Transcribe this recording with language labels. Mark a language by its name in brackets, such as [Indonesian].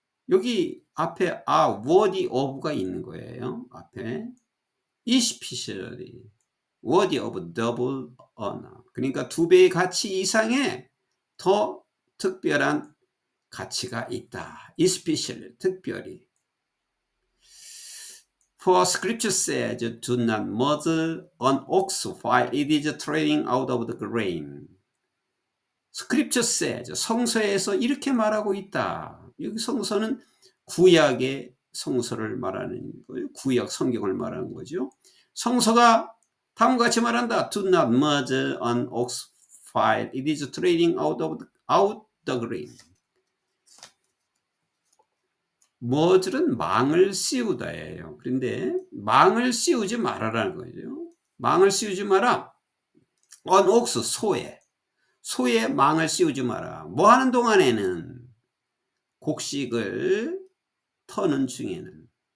[Korean] 여기 앞에 [English] worthy of [Korean] 가 있는 거예요. 앞에 [English] especially worthy of double honor. [Korean] 그러니까 두 배의 가치 이상의 더 특별한 가치가 있다. especially 특별히. [English] For scripture says, do not muzzle an ox while it is treading out of the grain. Scripture says, [Korean] 성서에서 이렇게 말하고 있다. 여기 성서는 구약의 성서를 말하는 거예요. 구약 성경을 말하는 거죠. 성서가 다음과 같이 말한다. [English] Do not muzzle an ox while it is treading out the grain. [Korean] muzzle은 망을 씌우다예요. 그런데 망을 씌우지 말아라는 거죠. 망을 씌우지 마라. [English] an ox, [Korean] 소에 망을 씌우지 마라. 뭐 하는 동안에는? 곡식을 터는 중에는.